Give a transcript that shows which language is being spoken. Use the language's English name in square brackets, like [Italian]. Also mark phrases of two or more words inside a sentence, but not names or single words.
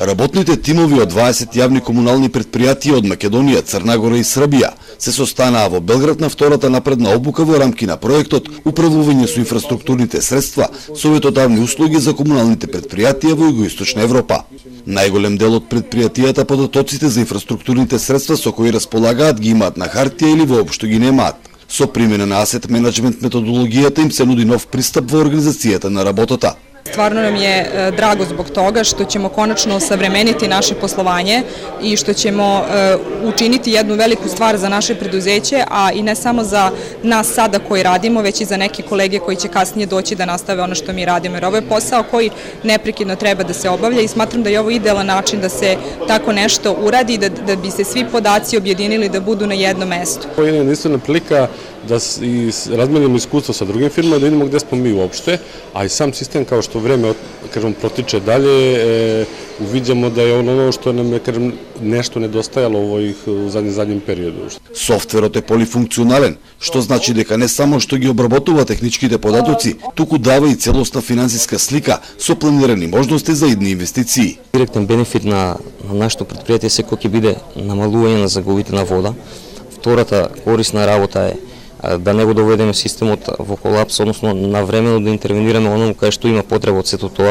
[Macedonian] Работните тимови од 20 јавни комунални предпријатија од Македонија, Црна Гора и Србија се состанаа во Белград на втората напредна обука во рамки на проектот Управување со инфраструктурните средства, советодавни услуги за комуналните предпријатија во Југоисточна Европа. Најголем дел од предпријатијата податоците за инфраструктурните средства со кои располагаат ги имаат на хартија или воопшто ги немаат. Со примена на [English] asset management [Macedonian] методологијата им се нуди нов пристап во организацијата на работата. [Serbian] Stvarno nam je drago zbog toga što ćemo konačno savremeniti naše poslovanje i što ćemo učiniti jednu veliku stvar za naše preduzeće, a i ne samo za nas sada koji radimo, već i za neke kolege koji će kasnije doći da nastave ono što mi radimo. Jer ovo je posao koji neprekidno treba da se obavlja i smatram da je ovo idealan način da se tako nešto uradi, da bi se svi podaci objedinili da budu na jednom mestu. Ovo je jedinstvena prilika da razmenimo iskustvo sa drugim firmama, da vidimo gde smo mi uopšte, a i sam sistem kao što vreme protiče dalje, uviđamo da je ono što nam je nešto nedostajalo u zadnjem periodu. [Macedonian] Софтверот е полифункционален, што значи дека не само што ги обработува техничките податоци, туку дава и целосна финансиска слика со планирани можности за идни инвестиции. Директен бенефит на нашето предпријатие секој ќе биде намалување на загубите на вода. Втората корисна работа е да не го доведеме системот во колапс, односно навремено да интервенираме оному кај што има потреба од сето тоа.